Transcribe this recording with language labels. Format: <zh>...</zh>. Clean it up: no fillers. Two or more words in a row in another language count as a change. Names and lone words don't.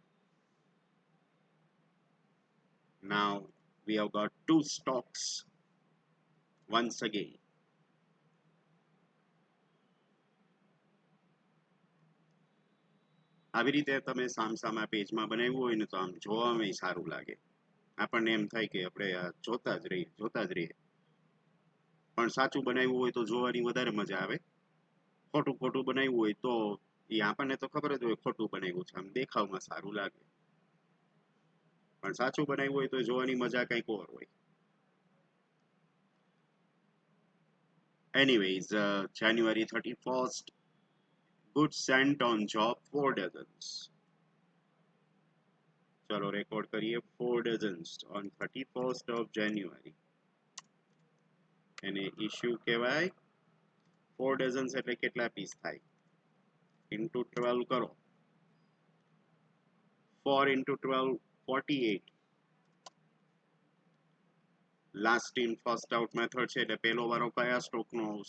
<en>Now we have got two stocks once again.</en> <gu>આવી રીતે તમે સામસામા પેજમાં બનાવ્યું હોય ને તો આમ જોવામાં સારું લાગે. આપણને એમ થાય કે આપણે જોતા જ રહીએ. પણ સાચું બનાવ્યું હોય તો જોવાની વધારે મજા આવે. ખોટું બનાવ્યું હોય તો એ આપણને તો ખબર જ હોય ખોટું બનાવ્યું છે, આમ દેખાવમાં સારું લાગે. પણ સાચું બનાવ્યું હોય તો જોવાની મજા કંઈક ઓર હોય.</gu> <en>Anyways, January 31st, goods sent on job 4 dozens.</en> <gu>ચલો રેકોર્ડ કરીએ</gu> <en>4 dozens on 31st of January.</en> <gu>એને ઇશ્યુ કહેવાય. 4 dozens એટલે કેટલા પીસ થાય? into 12 કરો. 4 into 12 48.</gu> <en>last in first out method</en> <gu>છે, એટલે પહેલો વારો કયા સ્ટોકનો આવશે?</gu>